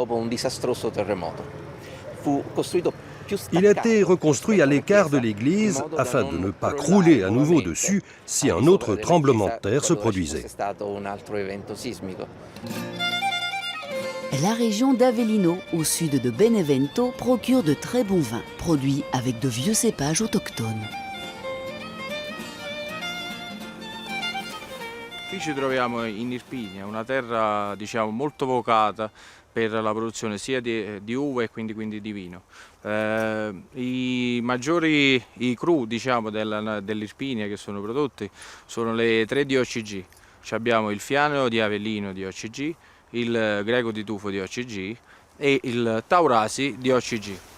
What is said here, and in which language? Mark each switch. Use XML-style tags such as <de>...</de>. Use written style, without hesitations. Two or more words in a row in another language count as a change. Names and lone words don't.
<fr>Il a été reconstruit à l'écart de l'église afin de ne pas crouler à nouveau dessus si un autre tremblement de terre se produisait. La région d'Avellino, au sud de Benevento, procure de très bons vins, produits avec de vieux cépages autochtones.</fr> <it>Qui ci troviamo in Irpinia, una terra diciamo molto vocata per la produzione sia di uva e quindi di vino. I maggiori cru diciamo dell'Irpinia che sono prodotti sono le 3 DOCG. Abbiamo il Fiano di Avellino di OCG, il Greco di Tufo di OCG e il Taurasi di OCG.</it>